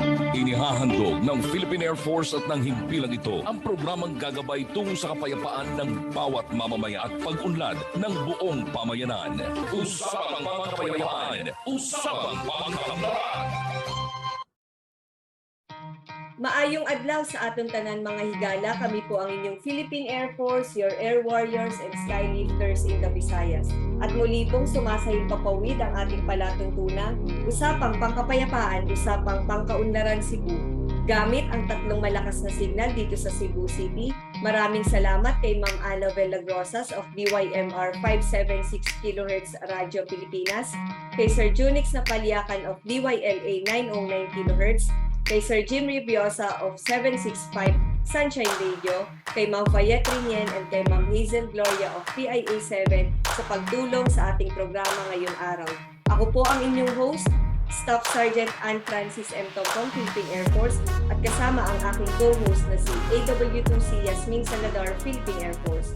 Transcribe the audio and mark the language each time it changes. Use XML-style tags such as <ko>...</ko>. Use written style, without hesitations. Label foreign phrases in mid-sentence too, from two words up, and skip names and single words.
<tl>Inihahandog ng Philippine Air Force at ng himpilang ito ang programang gagabay tungo sa kapayapaan ng bawat mamamaya at pag-unlad ng buong pamayanan. Usapang Pangkapayapaan, Usapang Pangkaunlaran.</tl> <ceb>Maayong adlaw sa atong tanan mga higala,</ceb> <tl>kami po ang inyong</tl> <en>Philippine Air Force, your air warriors and skylifters in the Visayas.</en> <tl>At muli pong sumasahing papawid ang ating palatuntunan, Usapang Pangkapayapaan, Usapang Pangkaunlaran Cebu. Gamit ang tatlong malakas na signal dito sa Cebu City, maraming salamat kay Ma'am Ana Villagrosas of DYMR 576 kHz Radyo Pilipinas, kay Sir Junix Napalyakan of DYLA 909 kHz, kay Sir Jim Ribiosa of 765 Sunshine Radio, kay Ma'am Fayette Rinien and kay Ma'am Hazel Gloria of PIA 7 sa pagtulong sa ating programa ngayong araw. Ako po ang inyong host, Staff Sergeant Ann Francis M. Topong, Philippine Air Force, at kasama ang aking co-host na si AW2C Yasmin Salazar, Philippine Air Force.</tl>